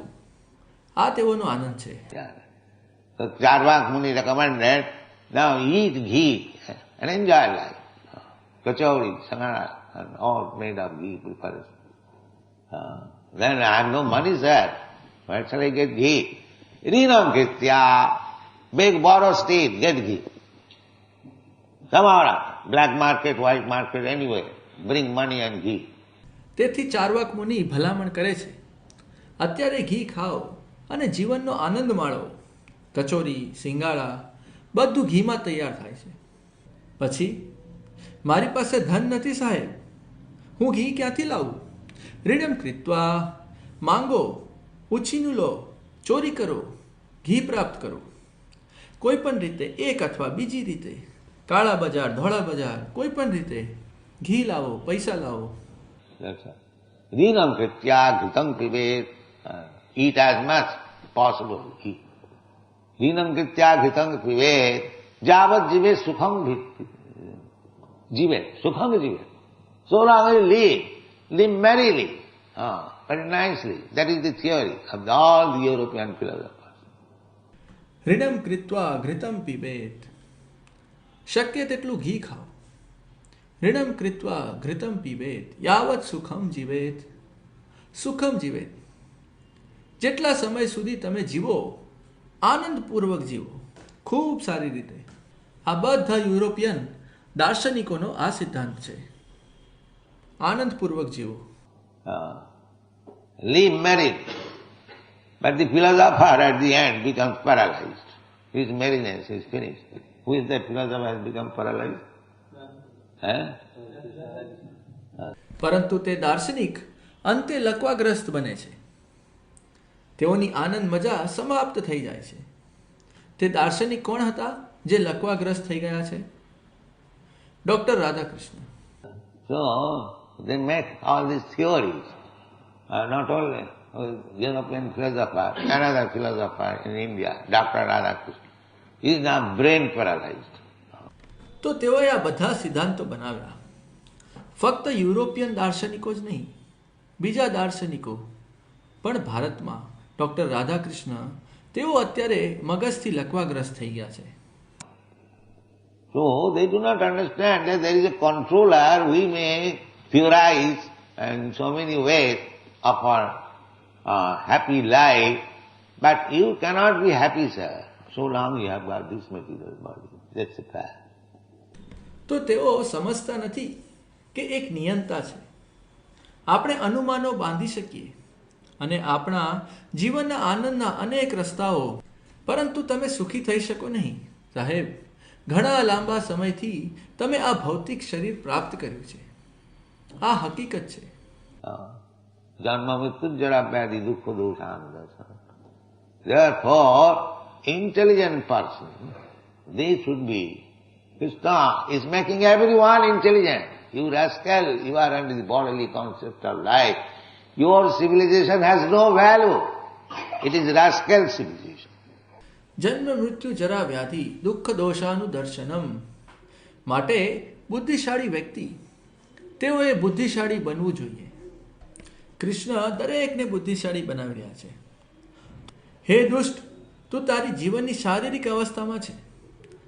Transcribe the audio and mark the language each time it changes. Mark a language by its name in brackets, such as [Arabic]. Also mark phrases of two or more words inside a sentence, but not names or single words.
[Gujarati] આ તેઓનો આનંદ છે. [English] So Charvak Muni recommended, now eat ghee and enjoy life. Kachori, sangara, and all made of ghee preparation. Then I have no money, sir. Where shall I get ghee? [Sanskrit] ऋणं कृत्वा, [English] beg, borrow state, get ghee. Come out, black market, white market, anywhere, bring money and ghee. [Gujarati] તેથી ચાર્વાક મુનિ ભલામણ કરે છે, અત્યારે ઘી ખાઓ અને જીવનનો આનંદ માણો. કચોરી, સિંગાડા બધું ઘીમાં તૈયાર થાય છે. પછી મારી પાસે ધન નથી સાહેબ, હું ઘી ક્યાંથી લાવું? [Sanskrit] ऋणम कृत्वा, [Gujarati] માંગો, ઉછીનું લો, ચોરી કરો, ઘી પ્રાપ્ત કરો. કોઈ પણ રીતે, એક અથવા બીજી રીતે, કાળા બજાર, ધોળા બજાર, કોઈ પણ રીતે ઘી લાવો, પૈસા લાવો. [Sanskrit] ऋणं कृत्वा घृतं पिबेत्. [English] Eat as much possible ghee. [Sanskrit] ऋणं कृत्वा घृतं पिबेत्. यावत् जीवेत् सुखं जीवेत्। सुखं जीवेत्. [English] So long as you live merrily, very nicely. That is the theory of all the European philosophers. [Sanskrit] ऋणम कृत्वा घृतम पीबेत. [Gujarati] શક્ય તેટલું ઘી ખાઓ. [Sanskrit] ऋणम कृत्वा घृतम पीबेत. यावत सुखम जीवेत. सुखम् जीवेत्. [Gujarati] જેટલા સમય સુધી તમે જીવો, આનંદપૂર્વક જીવો, ખૂબ સારી રીતે. આ બધા યુરોપિયન દાર્શનિકોનો આ સિદ્ધાંત છે. આનંદપૂર્વક જીવો. [English] Live married. But the philosopher at the end becomes paralyzed. His merriness is finished. Who is that philosopher has become paralyzed? [Gujarati] પરંતુ તે દાર્શનિક અંતે લકવાગ્રસ્ત બને છે. તેઓની આનંદ મજા સમાપ્ત થઈ જાય છે. તે દાર્શનિક કોણ હતા જે લકવાગ્રસ્ત થઈ ગયા છે? ડોક્ટર રાધાકૃષ્ણ. [English] So they make all these theories, not only European philosopher, another philosopher in India, Dr. Radhakrishna, he is now brain paralyzed. [Gujarati] તો તેઓએ આ બધા સિદ્ધાંતો બનાવ્યા. ફક્ત યુરોપિયન દાર્શનિકો જ નહીં, બીજા દાર્શનિકો પણ ભારતમાં ડોક્ટર રાધાકૃષ્ણ, તેઓ અત્યારે મગજથી લકવાગ્રસ્ત થઈ ગયા છે. [English] So they do not understand that there is a controller. We may theorize in so many ways of our happy life, but you cannot be happy, sir, so long you have got this material body. That's the fact. [Gujarati] તો તેઓ સમજતા નથી કે એક નિયંતા છે. આપણે અનુમાનો બાંધી શકીએ અને આપણા જીવનના આનંદના અનેક રસ્તાઓ, પરંતુ તમે સુખી થઈ શકો નહીં. સાહેબ, ઘણા લાંબા સમયથી તમે આ ભૌતિક શરીર પ્રાપ્ત કર્યું છે. આ હકીકત છે. [Sanskrit] जन्म मृत्यु जरा व्याधि दुःख दोषानुदर्शनम्. [English] Therefore, intelligent person, they should be. Krishna is making everyone intelligent. You rascal, you are under the bodily concept of life. Your civilization has no value. It is rascal civilization. [Sanskrit] जन्म मृत्यु जरा व्याधि दुःख दोषानुदर्शनम्. [Gujarati] માટે બુદ્ધિશાળી વ્યક્તિ, તેઓએ બુદ્ધિશાળી બનવું જોઈએ. કૃષ્ણ દરેકને બુદ્ધિશાળી બનાવી રહ્યા છે. હે દુષ્ટ, તું તારી જીવનની શારીરિક અવસ્થામાં છે.